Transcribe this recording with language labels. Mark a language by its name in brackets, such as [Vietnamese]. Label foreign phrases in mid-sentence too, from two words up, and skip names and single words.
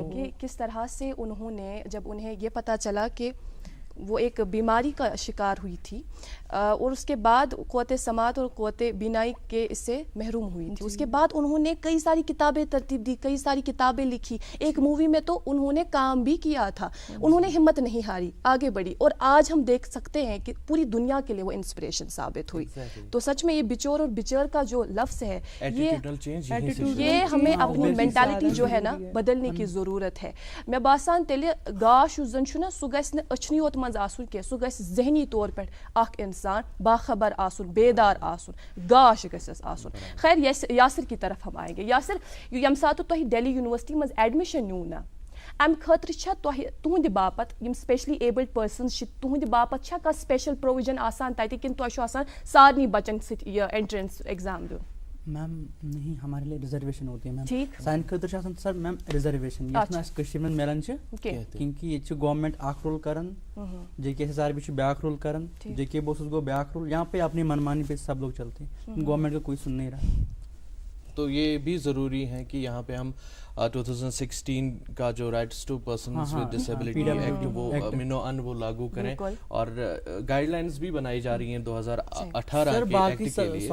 [Urdu] کہ کس طرح سے انہوں نے، جب انہیں یہ پتہ چلا کہ وہ ایک بیماری کا شکار ہوئی تھی اور اس کے بعد قوت سماعت اور قوت بینائی کے اس سے محروم ہوئی تھی، اس کے بعد انہوں نے کئی ساری کتابیں ترتیب دی، کئی ساری کتابیں لکھی، ایک مووی میں تو انہوں نے کام بھی کیا تھا. انہوں نے ہمت نہیں ہاری، آگے بڑھی، اور آج ہم دیکھ سکتے ہیں کہ پوری دنیا کے لیے وہ انسپریشن ثابت ہوئی. تو سچ میں یہ بچور اور بچر کا جو لفظ ہے یہ ہمیں اپنی مینٹالٹی جو ہے نا بدلنے کی ضرورت ہے. [Kashmiri] میں باسان تیلے گاش زن چھُنا سُہ گژھِ نہٕ أچھنٕے یوت منٛز آسُن کینٛہہ، سُہ گژھِ ذہنی طور پٮ۪ٹھ اکھ انسان باخبر آسُن، بیدار آسُن، گاش گژھٮ۪س آسُن. [Urdu] خیر یاسر کی طرف ہم آئیں گے. [Kashmiri] یاسر ییٚمہِ ساتہٕ تۄہہِ دہلی یونیورسٹی منٛز ایڈمِشن نیوٗ نا، امہِ خٲطرٕ چھا تۄہہِ تُہنٛدِ باپتھ یِم [English] specially abled persons [Kashmiri] چھِ تُہنٛدِ باپتھ چھا کانٛہہ [English] special provision [Kashmiri] آسان تتہِ کِنہٕ تۄہہِ چھُ آسان سارنٕے بچن سۭتۍ یہ [English] entrance exam [Kashmiri] دیُن؟ [Urdu] میم نہیں، ہمارے لیے ریزرویشن ہوتی ہے میم. ٹھیک [Kashmiri] سانہِ خٲطرٕ چھِ آسان سر میم ریزرویشن یَتھ نہٕ اَسہِ کٔشیٖرِ منٛز میلان چھِ کیونکہِ ییٚتہِ چھِ گورمنٹ اکھ رول کران، جے کے ایس آر بی چھُ بیاکھ رول کران، جے کے بوسز گو بیاکھ رول. [Urdu] یہاں پہ اپنی منمانی پہ سب لوگ چلتے ہیں، گورنمنٹ کا کوئی سن نہیں رہا. تو یہ بھی ضروری ہے کہ یہاں پہ ہم 2016 کا جو رائٹس ٹو پرسنز ود ڈسیبلٹی ایکٹ وہ منو ان وہ لاگو کریں، اور گائیڈ لائنز بھی بنائی جا رہی ہیں 2018 کے ایکٹ کے لیے.